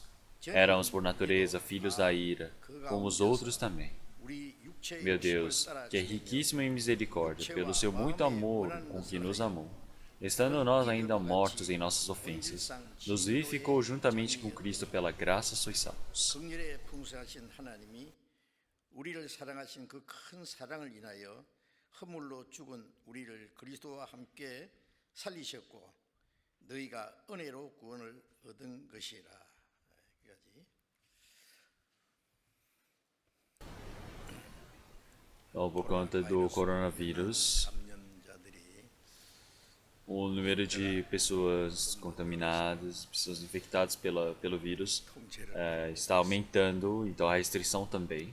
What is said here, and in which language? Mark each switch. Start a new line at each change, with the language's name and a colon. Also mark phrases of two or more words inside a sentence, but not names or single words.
Portuguese: Éramos por natureza filhos da ira, como os outros também. Meu Deus, que é riquíssimo em misericórdia, pelo seu muito amor com que nos amou, estando nós ainda mortos em nossas ofensas, nos vivificou juntamente com Cristo, pela graça sois salvos.
Korean: 긍휼에 풍성하신 하나님이 우리를 사랑하신 그 큰 사랑을 인하여 허물로 죽은 우리를 그리스도와 함께 살리셨고 너희가 은혜로 구원을 얻은 것이라.
Portuguese: Então, por conta do coronavírus, o número de pessoas contaminadas, pessoas infectadas pelo vírus está aumentando, então a restrição também.